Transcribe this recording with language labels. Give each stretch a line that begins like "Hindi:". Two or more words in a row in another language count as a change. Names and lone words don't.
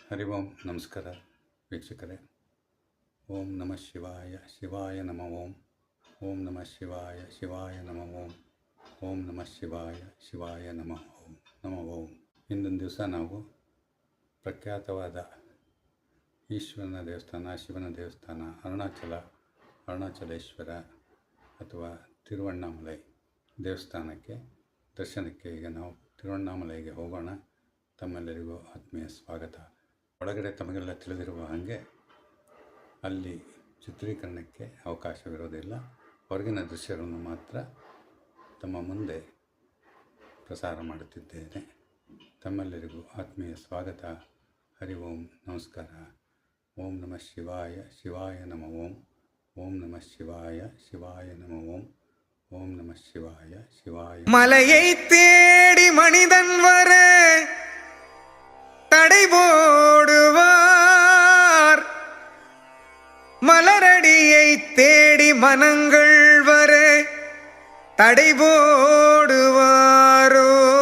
Sanskrit: ಹರಿ ಓಂ.
Kannada: ನಮಸ್ಕಾರ ವೀಕ್ಷಕರೇ.
Sanskrit: ಓಂ ನಮಃ ಶಿವಾಯ, ಶಿವಾಯ ನಮಃ ಓಂ. ಓಂ ನಮಃ ಶಿವಾಯ, ಶಿವಾಯ ನಮಃ ಓಂ. ಓಂ ನಮಃ ಶಿವಾಯ, ಶಿವಾಯ ನಮಃ ಓಂ. ನಮಃ ಓಂ.
Kannada: ಇಂದೊಂದು ದಿವಸ ನಾವು ಪ್ರಖ್ಯಾತವಾದ ಈಶ್ವರನ ದೇವಸ್ಥಾನ, ಶಿವನ ದೇವಸ್ಥಾನ, ಅರುಣಾಚಲೇಶ್ವರ ಅಥವಾ ತಿರುವಣ್ಣಾಮಲೈ ದೇವಸ್ಥಾನಕ್ಕೆ ದರ್ಶನಕ್ಕೆ ಈಗ ನಾವು ತಿರುವಣ್ಣಾಮಲೈಗೆ ಹೋಗೋಣ. ತಮ್ಮೆಲ್ಲರಿಗೂ ಆತ್ಮೀಯ ಸ್ವಾಗತ. ಒಳಗಡೆ ತಮಗೆಲ್ಲ ತಿಳಿದಿರುವ ಹಾಗೆ ಅಲ್ಲಿ ಚಿತ್ರೀಕರಣಕ್ಕೆ ಅವಕಾಶವಿರೋದಿಲ್ಲ. ಹೊರಗಿನ ದೃಶ್ಯಗಳನ್ನು ಮಾತ್ರ ತಮ್ಮ ಮುಂದೆ ಪ್ರಸಾರ ಮಾಡುತ್ತಿದ್ದೇನೆ. ತಮ್ಮೆಲ್ಲರಿಗೂ ಆತ್ಮೀಯ ಸ್ವಾಗತ.
Sanskrit: ಹರಿ ಓಂ.
Kannada: ನಮಸ್ಕಾರ.
Sanskrit: ಓಂ ನಮಃ ಶಿವಾಯ, ಶಿವಾಯ ನಮಃ ಓಂ. ಓಂ ನಮಃ ಶಿವಾಯ, ಶಿವಾಯ ನಮಃ ಓಂ. ஓம் நம சிவாய, சிவாய.
Tamil: மலையை தேடி மனிதன் வர தடை போடுவார், மலரடியை தேடி மனங்கள் வர தடை போடுவாரோ,